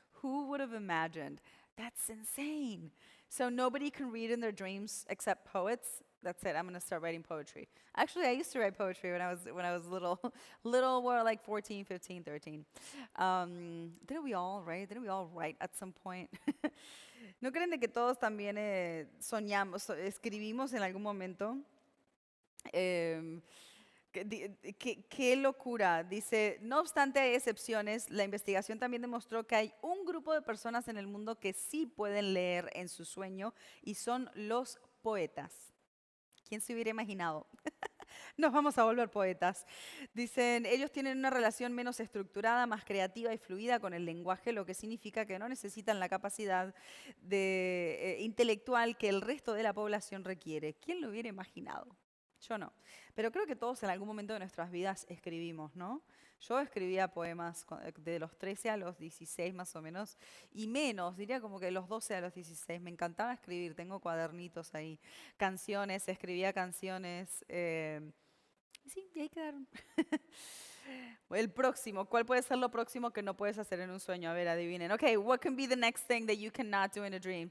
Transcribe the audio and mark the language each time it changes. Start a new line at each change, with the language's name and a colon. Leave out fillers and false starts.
English: Who would have imagined? That's insane. So nobody can read in their dreams except poets. That's it. I'm gonna start writing poetry. Actually, I used to write poetry when I was little, more like 14, 15, 13. Didn't we all, right? Didn't we all write at some point?
Spanish: ¿No creen de que todos también soñamos, escribimos en algún momento? Em, qué locura. Dice, no obstante hay excepciones, la investigación también demostró que hay un grupo de personas en el mundo que sí pueden leer en su sueño y son los poetas. ¿Quién se hubiera imaginado? Nos vamos a volver poetas. Dicen, ellos tienen una relación menos estructurada, más creativa y fluida con el lenguaje, lo que significa que no necesitan la capacidad intelectual que el resto de la población requiere. ¿Quién lo hubiera imaginado? Yo no. Pero creo que todos en algún momento de nuestras vidas escribimos, ¿no? Yo escribía poemas de los 13 a los 16 más o menos, y menos, diría como que de los 12 a los 16. Me encantaba escribir, tengo cuadernitos ahí, canciones, escribía canciones. Sí, y ahí quedaron. El próximo, ¿cuál puede ser lo próximo que no puedes hacer en un sueño? A ver, adivinen.
English: Okay, what can be the next thing that you cannot do in a dream?